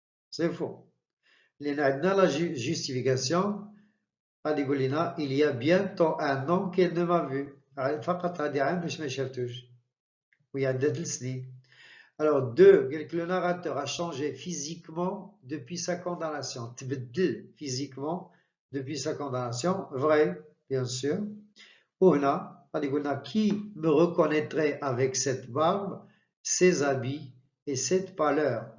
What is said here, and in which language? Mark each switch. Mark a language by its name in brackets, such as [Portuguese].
[French] C'est faux. Il y a la justification, il y a bientôt un an qu'elle ne m'a vu. [Arabic] فقط هذه عام باش ما شافتوش وهي عندها 3 سنين. [French] Alors 2, le narrateur a changé physiquement depuis sa condamnation. [Arabic] تبدل [French] physiquement depuis sa condamnation. Vrai, bien sûr. [Arabic] وهنا غادي يقولنا [French] qui me reconnaîtrait avec cette barbe, ses habits et cette pâleur.